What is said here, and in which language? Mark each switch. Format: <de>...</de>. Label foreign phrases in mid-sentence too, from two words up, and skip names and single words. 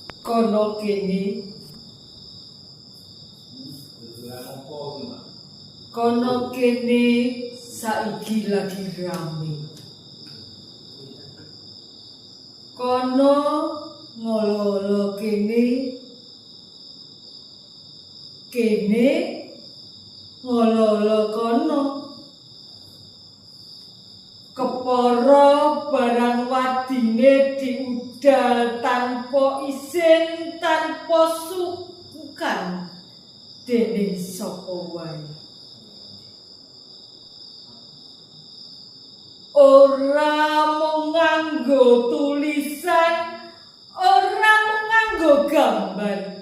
<jv>kono kene saiki lagi rame. Kono ngolo-olo kene ngolo-olo kono. Kepara barang wadine diudal tanpa izin, tanpa sukukan dening sapa wae. Ora mung nganggo tulisan, ora mung nganggo gambar.</jv>